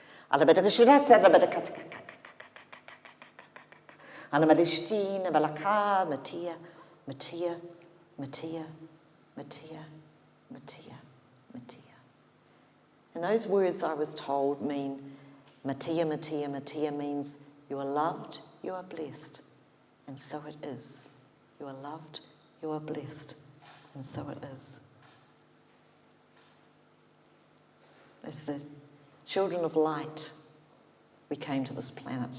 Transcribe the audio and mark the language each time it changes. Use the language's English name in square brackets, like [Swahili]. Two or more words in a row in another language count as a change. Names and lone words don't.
[English] Alamadishtina balaka matia, matia, matia, matia, matia, matia. And those words, I was told, mean matia, matia, matia means you are loved, you are blessed. And so it is. You are loved, you are blessed. And so it is. As the children of light, we came to this planet.